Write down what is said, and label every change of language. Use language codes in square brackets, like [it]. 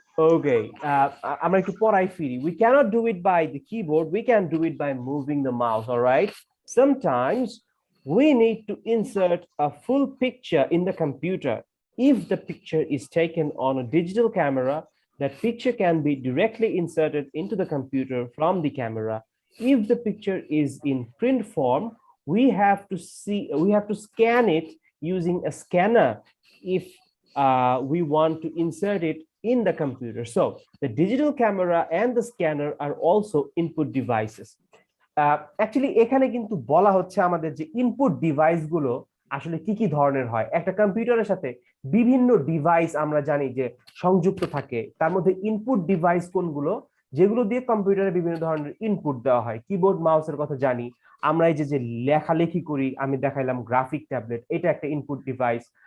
[bn] Okay, আমরা একটু পড়াই ফিরি। [en] We cannot do it by the keyboard, we can do it by moving the mouse, all right? Sometimes we need to insert a full picture in the computer. If the picture is taken on a digital camera, that picture can be directly inserted into the computer from the camera. If the picture is in print form, we have to scan it using a scanner if we want to insert it in the computer. So the digital camera and the scanner are also input devices. [bn] Actually এখানে কিন্তু বলা হচ্ছে আমাদের যে input device গুলো আসলে কি কি ধরনের হয়। একটা কম্পিউটারের সাথে বিভিন্ন ডিভাইস আমরা জানি যে সংযুক্ত থাকে, তার মধ্যে ইনপুট ডিভাইস কোনগুলো, যেগুলো দিয়ে কম্পিউটারে বিভিন্ন ধরনের ইনপুট দেওয়া হয়। কিবোর্ড মাউসের কথা জানি আমরা, এই যে লেখালেখি করি, আমি দেখাইলাম গ্রাফিক ট্যাবলেট, এটা একটা ইনপুট ডিভাইস।